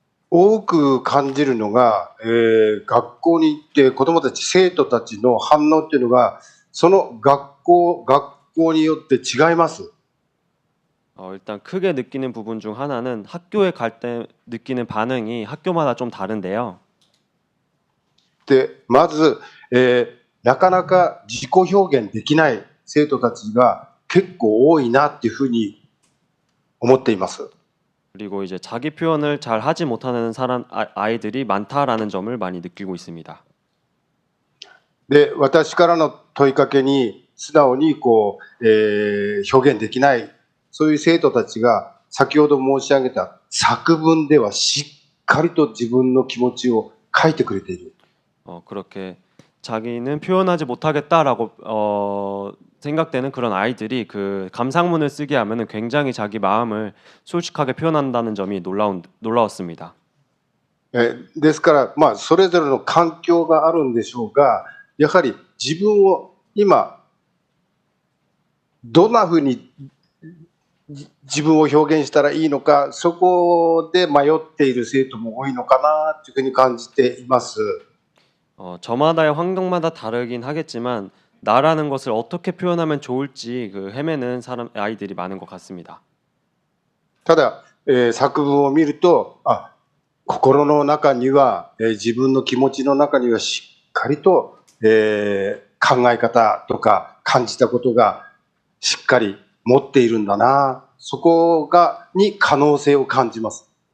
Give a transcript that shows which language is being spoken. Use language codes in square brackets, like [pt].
[ja] 多く感じるのが、学校に行って子どもたち、生徒たちの反応っていうのが、その学校によって違います。 [ko] 일단 크게 느끼는 부분 중 하나는 학교에 갈 때 느끼는 반응이 학교마다 좀 다른데요. [ja] で、まず、なかなか自己表現できない生徒たちが結構多いなっていうふうに思っています。 [ko] 그리고 이제 자기 표현을 잘 하지 못하는 아이들이 많다라는 점을 많이 느끼고 있습니다. [ja] で、私からの問いかけに素直に表現できないそういう生徒たちが先ほど申し上げた作文ではしっかりと自分の気持ちを書いてくれている。 [ko] 그렇게 자기는 표현하지 못하겠다라고 생각되는 그런 아이들이 그 감상문을 쓰게 하면은 굉장히 자기 마음을 솔직하게 표현한다는 점이 놀라웠습니다. [ja] ですから、まあ、それぞれの環境があるんでしょうが、やはり自分を今、どんなふうに自分を表現したらいいのか、そこで迷っている生徒も多いのかなというふうに感じています。 [ko] 저마다의 환경마다 다르긴 하겠지만 나라는 것을 어떻게 표현하면 좋을지 그 헤매는 아이들이 많은 것 같습니다. [ja] ただ、作文を見ると、心の中には、自分の気持ちの中にはしっかりと、考え方とか感じたことがしっかり持っているんだな、そこに可能性を感じます。